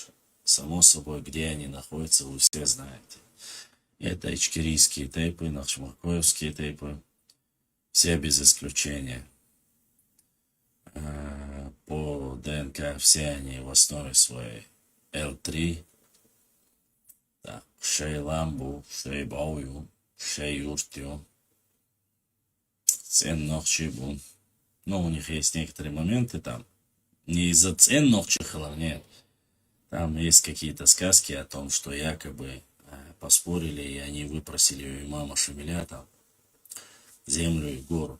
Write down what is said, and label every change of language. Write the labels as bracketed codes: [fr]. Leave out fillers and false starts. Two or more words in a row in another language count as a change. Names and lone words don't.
[ru] Само собой, где они находятся, вы все знаете. Это ичкерийские тейпы, нахчмакоевские тейпы. Все без исключения. По ДНК все они в основе своей L3. Да, [ce] Шей ламбу, шей баую, шей юртю, цен нохчибу. [ru] Но у них есть некоторые моменты там. Не из-за [ce] цен нохчихалов, [ru] нет. Там есть какие-то сказки о том, что якобы поспорили, и они выпросили у имама Шамиля там землю и гору.